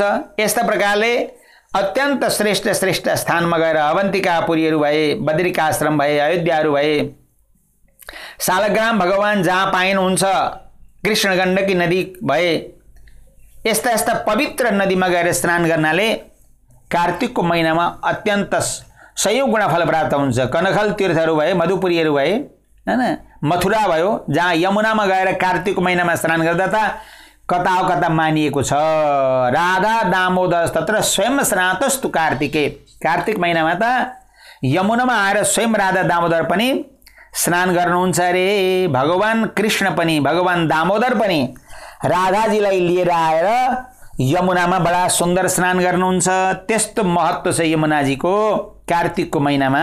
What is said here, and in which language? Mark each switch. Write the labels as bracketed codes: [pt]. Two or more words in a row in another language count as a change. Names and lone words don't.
[ne] यस्ता प्रकारले अत्यन्त श्रेष्ठ स्थानमा गएर अवन्तिकापुरीहरू भए, बद्रिकाश्रम भए, अयोध्याहरू भए, सालग्राम भगवान जहाँ पाइनुहुन्छ, कृष्ण गण्डकी नदी भए, यस्ता यस्ता पवित्र नदीमा गएर स्नान गर्नाले कार्तिकको महिनामा अत्यन्त सयौं गुणा फल प्राप्त हुन्छ। कनखल तीर्थहरू भए, मधुपुरीहरू भए, हैन, मथुरा भयो, जहाँ यमुनामा गएर कार्तिकको महिनामा स्नान गर्दा त कता हो कता मानिएको छ। [sa] राधा दामोदर तत्र स्वयं स्नातस्तु कार्तिके। [ne] कार्तिक महिनामा त यमुनामा आएर स्वयं राधा दामोदर पनि स्नान गर्नुहुन्छ अरे। भगवान कृष्ण पनि, भगवान दामोदर पनि राधाजीलाई लिएर आएर यमुनामा बडा सुन्दर स्नान गर्नुहुन्छ। त्यस्तो महत्त्व छ यमुनाजीको कार्तिकको महिनामा।